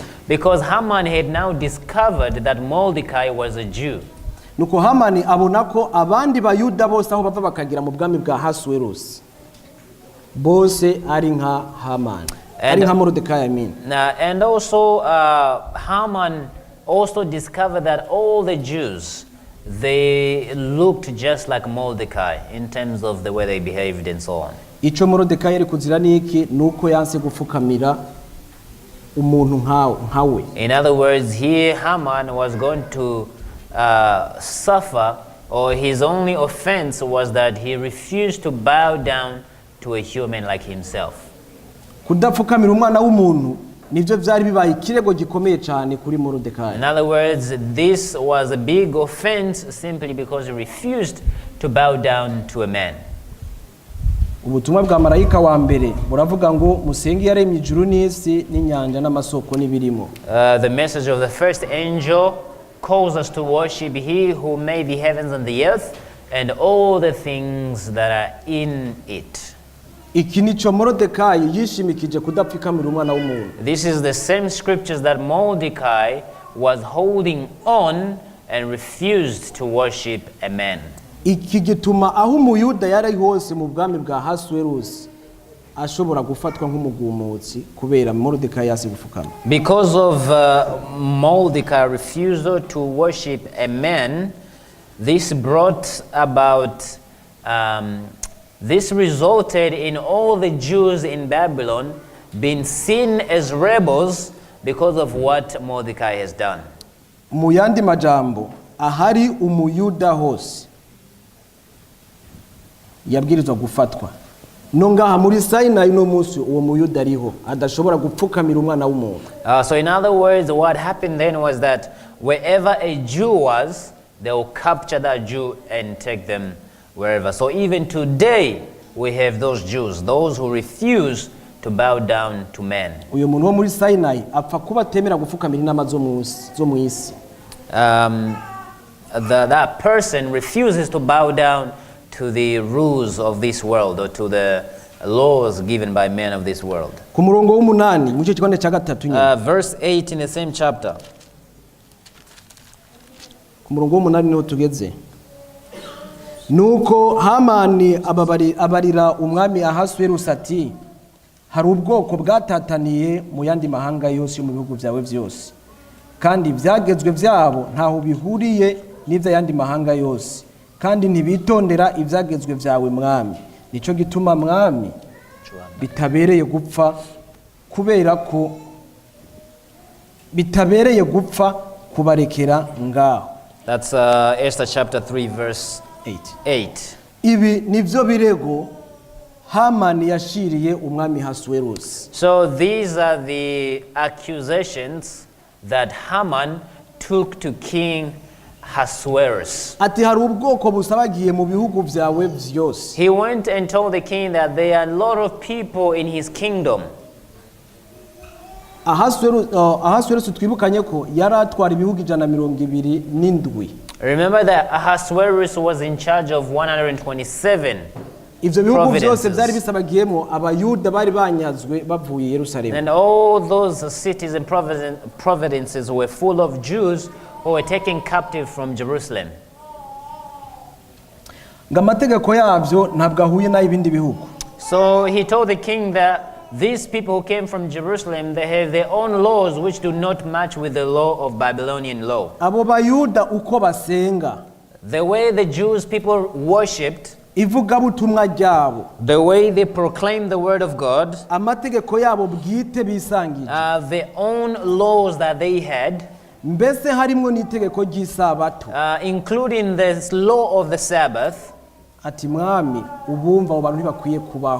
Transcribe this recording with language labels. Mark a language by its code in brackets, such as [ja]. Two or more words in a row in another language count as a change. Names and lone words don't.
[en] Because Haman had now discovered that Mordecai was a Jew. [rn] Nuko Hamani abona ko abandi bayuda bose aho bava bakagira mu bwami bwa Ahasuwerusi bose ari nka Haman, ari nka Moridekayi [en] I mean. And also Haman also discovered that all the Jews, they looked just like Mordecai in terms of the way they behaved and so on. [rn] Ico Moridekayi ari kuzira niki nuko yanse gufukamira umuntu nkawe. [en] In other words, here Haman was going to suffer, or his only offense was that he refused to bow down to a human like himself. [rn] Kudapfukamira umwana w'umuntu nivyo vyari bibaye ikirego gikomeye cyane kuri Moridekayi. [en] In other words, this was a big offense simply because he refused to bow down to a man. [rn] Ubutumwa bwa marayika wa mbere buravuga ngo musenge yaremye ijuru n'isi n'inyanja n'amasoko n'ibirimo. [en] The message of the first angel calls us to worship He who made the heavens and the earth and all the things that are in it. [rn] Iki nico Moridekayi yishimikije kudapfukamira umwana w'umuntu. [en] This is the same scriptures that Mordecai was holding on and refused to worship a man. [rn] Iki gituma aho umuyuda yari hose mu bwami bwa Ahasuwerusi ashobora gufatwa nk'umugumutsi kubera Moridekayi yasi gufukama. [en] Because of Mordecai's refusal to worship a man, this brought about this resulted in all the Jews in Babylon being seen as rebels because of what Mordecai has done. [rn] Mu yandi majambo ahari umuyuda hose yabwirizwa gufatwa. Nongaha muri Sinai no munsi uwo muyuda ariho adashobora gupfukamira umwana w'umuntu. [en] So in other words, what happened then was that wherever a Jew was, they will capture that Jew and take them wherever. So even today, we have those Jews, those who refuse to bow down to men. [rn] Uyo muntu wo muri Sinai apfa kuba temera gufukamira inama zo mu isi. [en] That person refuses to bow down to the rules of this world or to the laws given by men of this world. [rn] Ku murongo w'umunani mu cyo cya gatatu nyine. [en] Verse 8 in the same chapter. [rn] Ku murongo w'umunani niho tugeze. Nuko Hamani abarira umwami Ahasuwerusi ati hari ubwoko bwatataniye mu yandi mahanga yose mu bihugu byawe byose kandi byagezwe byabo ntaho bihuriye n'ivya yandi mahanga yose kandi ntibitondera ivyagezwe byawe mwami nico gituma mwami bitabereye gupfa kubera ko bitabereye gupfa kubarekera ngaho. [en] That's Esther chapter 3 verse 8. [rn] Ibi nivyo birego Hamani yashiriye umwami Ahasuwerusi. [en] So these are the accusations that Haman took to King Ahasuerus. [rn] Ati hari ubwoko busabagiye mu bihugu byawe byose. [en] He went and told the king that there are a lot of people in his kingdom. [rn] Ahasuwerusi twibukanye ko yaratwara ibihugu 127. [en] Remember that Ahasuerus was in charge of 127 [rn] ivyo bihugu byose [en] providences. [rn] byari bisabagiyemo abayuda bari banyazwe bavuye Yerusalemu. [en] And all those cities and providences were full of Jews who were taken captive from Jerusalem. [rn] Ngo amategeko yavyo ntabwo ahuye n'ay'ibindi bihugu. [en] So he told the king that these people who came from Jerusalem, they have their own laws which do not match with the law of Babylonian law. [rn] Abo bayuda uko basenga, [en] The way the Jews people worshipped, [rn] ivugabutumwa ryabo, [en] the way they proclaimed the word of God, [rn] amategeko yabo bwite bisangije, [en] their own laws that they had, [rn] mbese harimwo n'itegeko ry'isabato. [en] including the law of the Sabbath. [rn] Ati mwami ubumva abo bantu ntibakwiye kubaho.